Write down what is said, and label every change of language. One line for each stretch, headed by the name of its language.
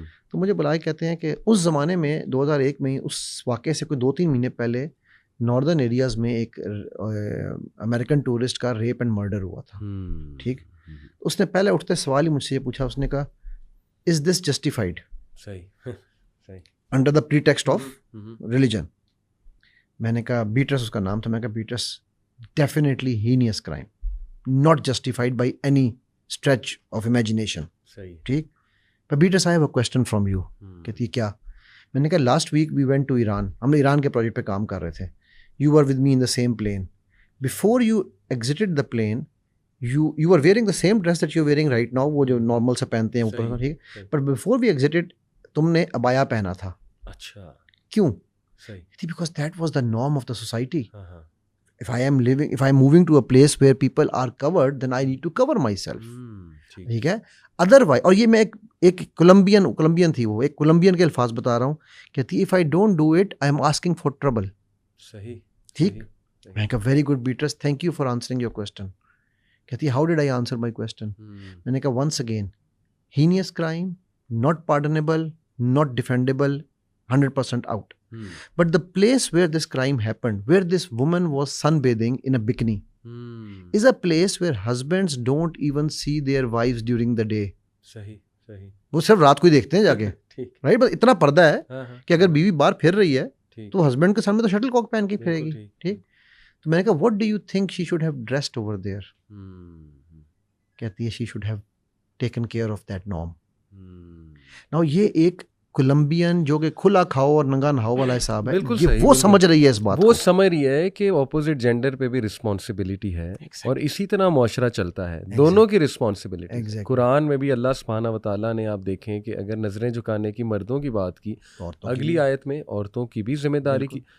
Urdu: تو مجھے بلائے کہتے ہیں کہ اس زمانے میں 2001 میں اس واقعے سے کوئی 2-3 مہینے پہلے ناردرن ایریاز میں ایک امریکن ٹورسٹ کا ریپ اینڈ مرڈر ہوا تھا. ٹھیک, اس نے پہلے اٹھتے سوال ہی مجھ سے یہ پوچھا, اس نے کہا
English: is this justified
Urdu: صحیح صحیح
English: under the pretext of religion.
Urdu: میں نے کہا بیٹرس اس کا نام تھا, میں نے کہا batters
English: definitely heinous crime, not justified by any stretch of imagination.
Urdu: صحیح ٹھیک.
English: But Beatrice I have a question from you.
Urdu: کہتی کیا؟ میں نے کہا
English: last week we went to Iran,
Urdu: ہم ایران کے پروجیکٹ پہ کام کر رہے تھے.
English: You are with me in the same plane. Before you exited the plane you are wearing the same dress that you wearing right now,
Urdu: وہ جو normal سے پہنتے ہیں اوپر,
English: ٹھیک ہے, but before we exited
Urdu: تم نے ابایا پہنا تھا. اچھا کیوں؟ صحیح
English: Because that was the norm of the society. If I am moving to a place where people are covered, then I need to cover myself.
Urdu: ٹھیک ہے. ادروائز, اور یہ میں ایک کولمبین تھی, وہ ایک کولمبین کے الفاظ بتا رہا ہوں, کہتی
English: if I don't do it, I am asking for trouble.
Urdu: صحیح ٹھیک. میں نے کہا
English: Very good Beatrice, thank you for answering your question. کہتی how did I answer my question?
Urdu: میں نے کہا
English: once again, heinous crime, not pardonable, not defendable, 100% out. But the place where this crime happened, where this woman was sunbathing in a bikini, is a place where husbands don't even see their wives during the day.
Urdu: صحیح صحیح. وہ صرف رات کو ہی دیکھتے ہیں جا کے, رائٹ. بس اتنا پردہ ہے کہ اگر بیوی باہر پھر رہی ہے تو ہسبینڈ کے سامنے تو شٹل کاک پہن کے پھرے گی. ٹھیک. تو میں نے کہا
English: what do you think she should have dressed over there?
Urdu: کہتی ہے
English: she should have taken care of that norm.
Urdu: Now یہ ایک کولمبین جو کہ کھلا کھاؤ اور ننگا نہاؤ والا حساب ہے, یہ وہ سمجھ رہی ہے اس بات کو, وہ سمجھ رہی ہے کہ اپوزٹ جینڈر پہ بھی رسپانسبلٹی ہے, اور اسی طرح معاشرہ چلتا ہے, دونوں کی رسپانسبلٹی. قرآن میں بھی اللہ سبحانہ و تعالیٰ نے, آپ دیکھیں کہ اگر نظریں جھکانے کی مردوں کی بات کی, اگلی آیت میں عورتوں کی بھی ذمہ داری کی.